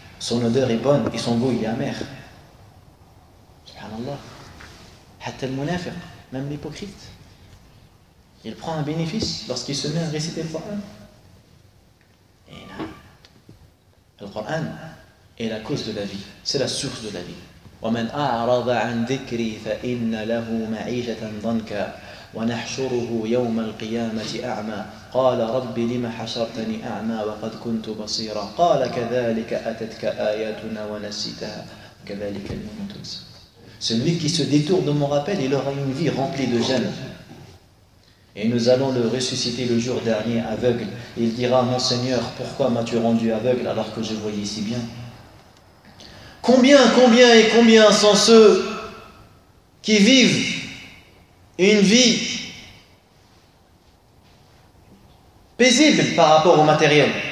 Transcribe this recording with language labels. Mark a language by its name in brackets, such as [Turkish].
[French] Son odeur est bonne et son goût il est amer. Subhanallah. [Arabic] Hatta al-munafiq, [French] même l'hypocrite, il prend un bénéfice lorsqu'il se met à réciter le Coran. Et là, le Coran est la cause de la vie, c'est la source de la vie. [Arabic] وَمَنْ أَعْرَضَ عَنْ ذِكْرِي فَإِنَّ لَهُ مَعِيشَةً ضَنْكًا ونحشره يوم القيامة أعمى قال رب لم حشرتني أعمى وقد كنت بصيرا قال كذلك أتتك آياتنا ونسيتها كذلك اليوم تنسى. [French] Celui qui se détourne de mon rappel, il aura une vie remplie de gêne. Et nous allons le ressusciter le jour dernier aveugle. Il dira, mon Seigneur, pourquoi m'as-tu rendu aveugle alors que je voyais si bien? Combien sont ceux qui vivent une vie paisible par rapport au matériel.